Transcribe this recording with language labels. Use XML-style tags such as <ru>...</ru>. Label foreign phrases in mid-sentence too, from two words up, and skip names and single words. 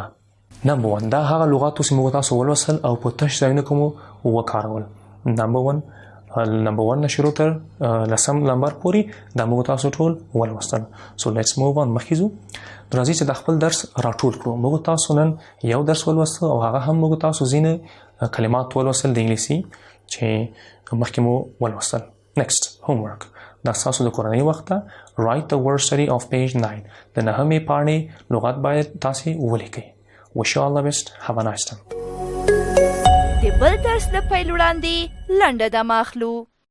<en>Number 1.</en> <ps>دا هغه لغاتو چې موږ تاسو ولوستل او په تش ځایونو کې مو وکارول. Number 1 نه شروع تر 10 نمبر پورې دا موږ تاسو ټول ولوستل.</ps> <en>So let's move on.</en> <ps>مخکې ځو راځئ چې د خپل درس راټول کړو. موږ تاسو نن یو درس ولوستل او هغه هم موږ تاسو ځینې کلمات ولوستل د انګلیسي چې مخکې مو ولوستل.</ps> <en>Next, homework.</en> <ps>دا ستاسو د کورنۍ وخت ده.</ps> <en>Write the word study of page 9.</en> <ps>د 9مې پاڼې لغت باید تاسې ولیکئ.</ps> <en>Wish you all the best. Have a nice time.</en> <ps>د بل درس د پیل وړاندې لنډه دمه اخلو.</ps>